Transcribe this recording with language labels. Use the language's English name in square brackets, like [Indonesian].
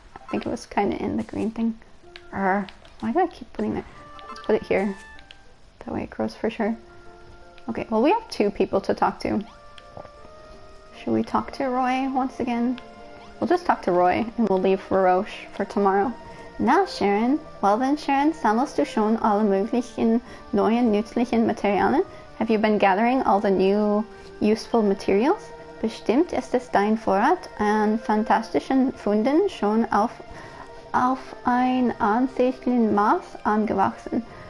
[English] I think it was kind of in the green thing. Why do I keep putting it? Let's put it here. That way it grows for sure. Okay, well we have 2 people to talk to. Should we talk to Roy once again? We'll just talk to Roy and we'll leave Roche for tomorrow. [German] Na, Sharon. [English] Well then, [German] Sharon, sammelst du schon alle möglichen neuen nützlichen Materialien? [English] Have you been gathering all the new useful materials? [German] Bestimmt ist es dein Vorrat an fantastischen Funden schon auf ein ansehnliches Maß angewachsen.